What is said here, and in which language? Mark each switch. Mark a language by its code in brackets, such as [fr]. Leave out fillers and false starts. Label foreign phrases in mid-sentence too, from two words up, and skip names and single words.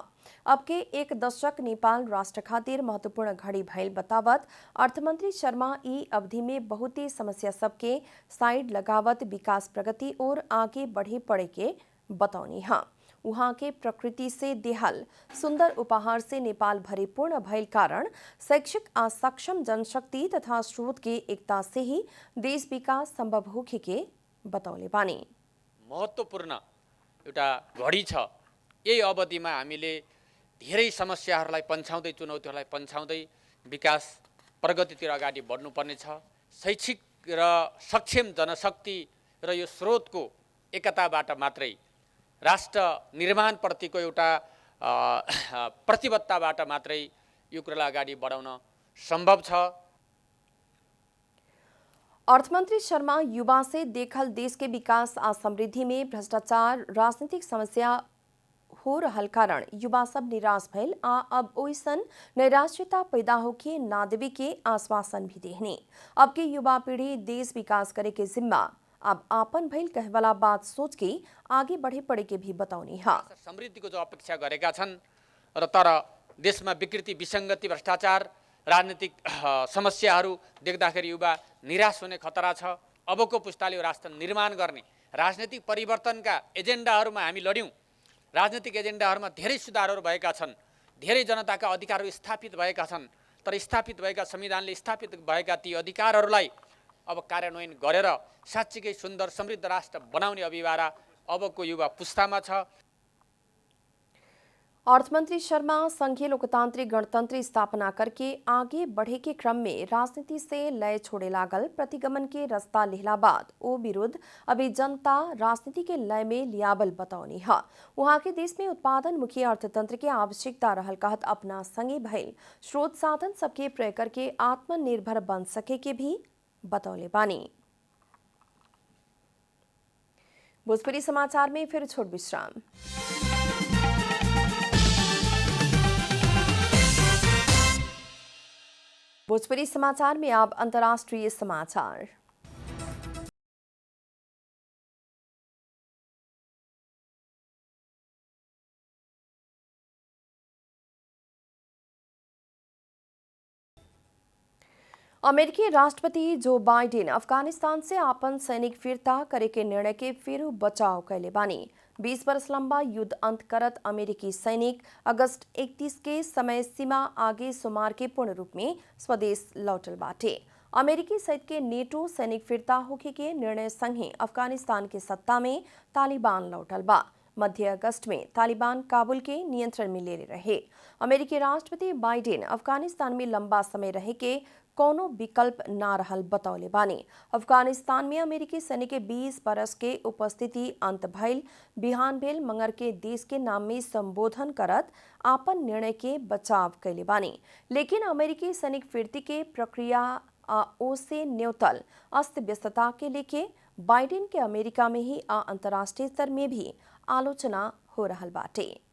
[bho] अब के 1 दशक नेपाल राष्ट्र खातिर महत्वपूर्ण घड़ी भइल बतावत अर्थमंत्री शर्मा ई अवधि में बहुत ही समस्या सबके साइड लगावत विकास प्रगति और आगे बढ़े पड़े के बतौनी है। वहाँ के प्रकृति से देहल सुंदर उपहार से नेपाल भरिपूर्ण भइल कारण शैक्षिक आ सक्षम जनशक्ति तथा स्रोत के एकता से ही देश विकास संभव होखे के बतौले बानी। [ne] महत्त्वपूर्ण एउटा घडी छ। यही अवधिमा हामीले धेरै समस्याहरूलाई पन्छाउँदै चुनौतीहरूलाई पन्छाउँदै विकास प्रगतितिर अगाडि बढ्नुपर्ने छ। शैक्षिक र सक्षम जनशक्ति र यो स्रोतको एकताबाट मात्रै राष्ट्र निर्माणप्रतिको एउटा प्रतिबद्धताबाट मात्रै यो कुरालाई अगाडि बढाउन सम्भव छ। [bho] अर्थमंत्री शर्मा युवा से देखल देश के विकास आ समृद्धि में भ्रष्टाचार राजनीतिक समस्या हो रहल कारण युवा सब निराश भइल आ अब ओइसन नैराश्यता पैदा होके ना देवे के आश्वासन भी देहने। अब के युवा पीढ़ी देश विकास करे के जिम्मा अब आपन भइल कहे वाला बात सोच के आगे बढ़े पड़े के भी बताउनी हा। [ne] समृद्धिको जो अपेक्षा गरेका छन् र तर देशमा विकृति, विसङ्गति, भ्रष्टाचार, राजनीतिक समस्याहरू देख्दाखेरि युवा निराश हुने खतरा छ। अबको पुस्ताले यो राष्ट्र निर्माण गर्ने राजनीतिक परिवर्तनका एजेन्डाहरूमा हामी लड्यौँ। राजनीतिक एजेन्डाहरूमा धेरै सुधारहरू भएका छन्, धेरै जनताका अधिकारहरू स्थापित भएका छन्, तर स्थापित भएका संविधानले स्थापित भएका ती अधिकारहरूलाई अब कार्यान्वयन गरेर साँच्चीकै सुन्दर समृद्ध राष्ट्र बनाउने अभिवारा अबको युवा पुस्तामा छ। [bho] अर्थमंत्री शर्मा संघीय लोकतांत्रिक गणतंत्र स्थापना करके आगे बढ़े के क्रम में राजनीति से लय छोड़े लागल प्रतिगमन के रास्ता लेहला बाद ओ विरुद्ध अभी जनता राजनीति के लय में लियाबल बताउनी है। वहां के देश में उत्पादन मुखी अर्थतंत्र के आवश्यकता रहल कहत अपना संगे भइल स्रोत साधन सबके प्रयोग करके आत्मनिर्भर बन सके के भी बतौले बानी। भोजपुरी समाचार में फिर छोट विश्राम। भोजपुरी समाचार में अब अंतर्राष्ट्रीय समाचार। अमेरिकी राष्ट्रपति जो बाइडेन अफगानिस्तान से आपन सैनिक फिरता करे के निर्णय के फिर बचाव कैले बानी। 20 वर्ष लंबा युद्ध अंत करत अमेरिकी सैनिक अगस्त 31 के समय सीमा आगे सोमवार के पूर्ण रूप में स्वदेश लौटल बाटे। अमेरिकी सहित के नेटो सैनिक फिरता होके के निर्णय संगे अफगानिस्तान के सत्ता में तालिबान लौटल बा। मध्य अगस्त में तालिबान काबुल के नियंत्रण में ले रहे। अमेरिकी राष्ट्रपति बाइडेन अफगानिस्तान में लंबा समय रहे के कोनो विकल्प ना रहल बतौले बानी। अफगानिस्तान में अमेरिकी सैनिक के 20 बरस के उपस्थिति अंत भइल बिहान भेल मंगर के देश के नाम में संबोधन करत आपन निर्णय के बचाव कैले बानी। लेकिन अमेरिकी सैनिक फिरती के प्रक्रिया ओसे न्यूतल अस्त व्यस्तता के लेके बाइडेन के अमेरिका में ही अंतर्राष्ट्रीय स्तर में भी आलोचना हो रहल बाटे।